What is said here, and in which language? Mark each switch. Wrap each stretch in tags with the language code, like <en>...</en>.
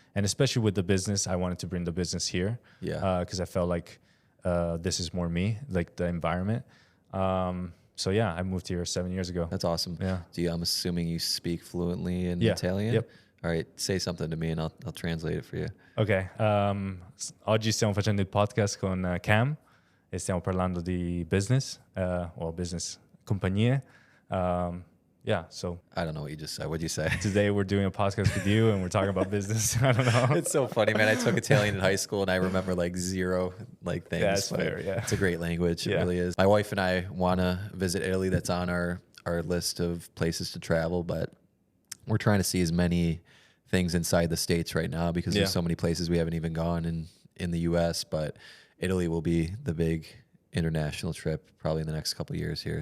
<en>And especially with the business, I wanted to bring the business here. Yeah. Because I felt like this is more me, like the environment. So yeah, I moved here 7 years ago. That's awesome. Yeah. I'm assuming you speak fluently in Italian? Yep. All right, say something to me and I'll translate it for you.</en> <it>Ok, oggi stiamo facendo il podcast con Cam e stiamo parlando di business, or business compagnie.</it> <en>Yeah, so I don't know what you just said. What'd you say? Today we're doing a podcast with you and we're talking about business. I don't know. It's so funny, man. I took Italian in high school and I remember like zero things. Yeah, that's fair, yeah. It's a great language. It really is. My wife and I want to visit Italy. That's on our list of places to travel, but we're trying to see as many things inside the States right now because there's so many places we haven't even gone in the US, but Italy will be the big international trip probably in the next couple of years here.</en>